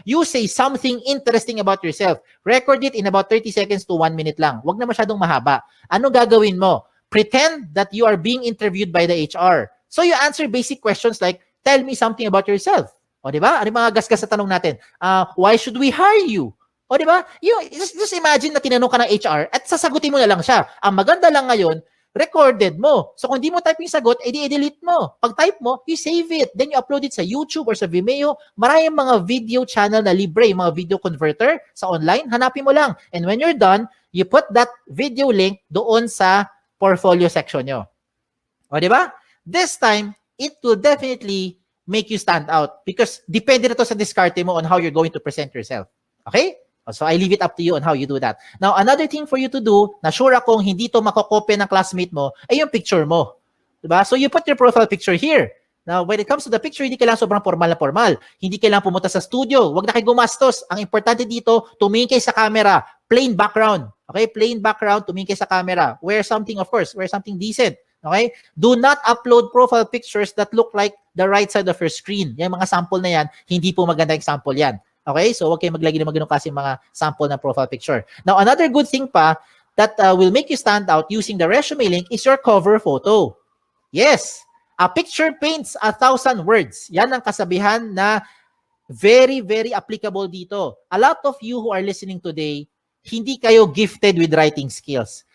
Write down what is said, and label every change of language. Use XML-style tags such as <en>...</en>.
<en>You say something interesting about yourself. Record it in about 30 seconds to 1 minute lang.</en> <tl>Huwag na masyadong mahaba. Ano gagawin mo?</tl> <en>Pretend that you are being interviewed by the HR. So you answer basic questions like, tell me something about yourself.</en> <tl>O, di ba? Ano yung mga gasgas sa tanong natin? Why should we hire you? O, di ba?</tl> <en>Just imagine</en> <tl>na tinanong ka ng HR at sasagutin mo na lang siya. Ang maganda lang ngayon, recorded mo. So, kung di mo type yung sagot, edi-delete mo. Pag type mo,</tl> <en>you save it. Then, you upload it</en> <tl>sa YouTube or sa Vimeo. Maraming mga video channel na libre, yung mga video converter sa online. Hanapin mo lang.</tl> <en>And when you're done, you put that video link</en> <tl>doon sa portfolio section nyo.</tl> <en>O, di ba? This time, it will definitely make you stand out because</en> <tl>depende na to sa diskarte mo</tl> <en>on how you're going to present yourself. Okay? So I leave it up to you on how you do that. Now, another thing for you to do,</en> <tl>na sure akong hindi to makokopya ng classmate mo, ay yung picture mo.</tl> <en>Diba? So you put your profile picture here. Now, when it comes to the picture,</en> <tl>hindi kailangan sobrang formal na formal. Hindi kailangan pumunta sa studio. Huwag na kayo gumastos. Ang importante dito, tumingin kayo sa camera. Plain background. Okay? Plain background, tumingin kayo sa camera.</tl> <en>Wear something, of course. Wear something decent. Okay? Do not upload profile pictures that look like the right side of your screen.</en> <tl>Yung mga sample na yan, hindi po maganda example yan. Okay? So, huwag kayo maglagay ng ganun kasi mga sample na profile picture.</tl> <en>Now, another good thing pa that will make you stand out using the resume link is your cover photo. Yes! A picture paints 1,000 words.</en> <tl>Yan ang kasabihan na</tl> <en>Very, very applicable dito. A lot of you who are listening today,</en> <tl>hindi kayo</tl> <en>gifted with writing skills.</en>